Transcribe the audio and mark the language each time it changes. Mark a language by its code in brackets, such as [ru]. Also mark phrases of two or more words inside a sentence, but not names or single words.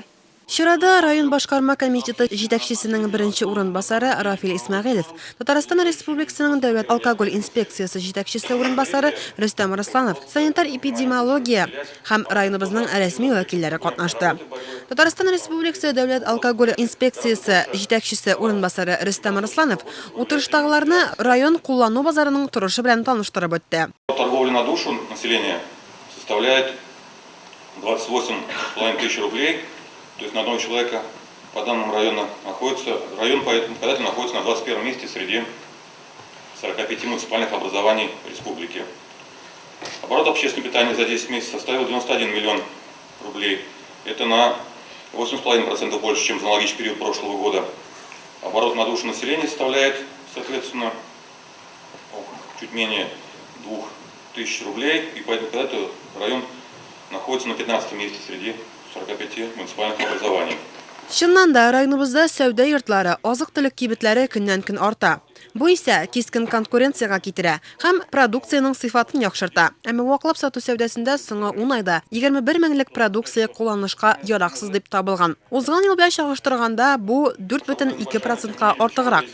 [tt] Чарада район башкарма комитеты җитәкчесенең беренче урынбасары Рафил Исмәгыйлев, Татарстан Республикасының дәүләт алкоголь инспекциясы җитәкчесе урынбасары Рөстәм Арсланов, санитар-эпидемиология һәм районыбызның рәсми вәкилләре катнашты. Татарстан Республикасы дәүләт алкоголь инспекциясы җитәкчесе урынбасары Рөстәм Арсланов утырыштагыларны район куллану базарының торышы белән таныштырып үтте. [ru] Торговля на душу населения составляет 28,5 тысяч рублей. То есть на одного человека по данным района находится, район показатель находится на 21 месте среди 45 муниципальных образований республики. Оборот общественного питания за 10 месяцев составил 91 миллион рублей. Это на 8,5% больше, чем за аналогичный период прошлого года. Оборот на душу населения составляет, соответственно, чуть менее 2000 рублей. И поэтому показатель район находится на 15 месте среди 45 муниципальных образований. [tt] Чыннан да районыбызда сәүдә йортлары, азык-төлек кибетләре көннән-көн арта. Бу исә кискен конкуренцияга китерә һәм продукцияның сыйфатын яхшырта. Әмма ваклап сату сәүдәсендә соңгы 10 айда 21 меңлек продукция кулланышка яраксыз дип табылган. Узган ел белән чагыштырганда бу 4,2%-ка артыграк.